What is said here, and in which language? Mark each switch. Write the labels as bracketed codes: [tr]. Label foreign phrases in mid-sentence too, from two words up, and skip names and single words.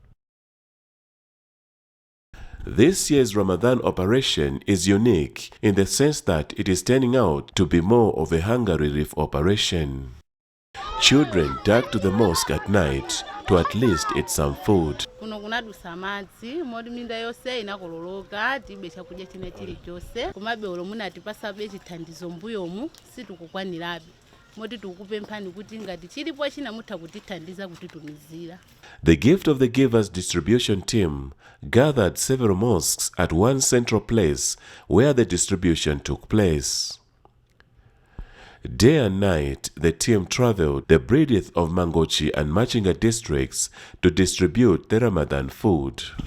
[en] This year's Ramadan operation is unique in the sense that it is turning out to be more of a hunger relief operation. Children dug to the mosque at night to at least eat some food. [ny] Kuno kunadusa amadzi moti minda yonse inakololoka tibe chakudya china chilichonse komabe olo munatipasabe chithandizo mbuyomu sitikukwanirabe moti tikupemphani kuti ngati chilipo china mutha kutithandiza kutitumizira. [en] The Gift of the Givers distribution team gathered several mosques at one central place where the distribution took place. Day and night, the team traveled the breadth of Mangochi and Machinga districts to distribute the Ramadan food.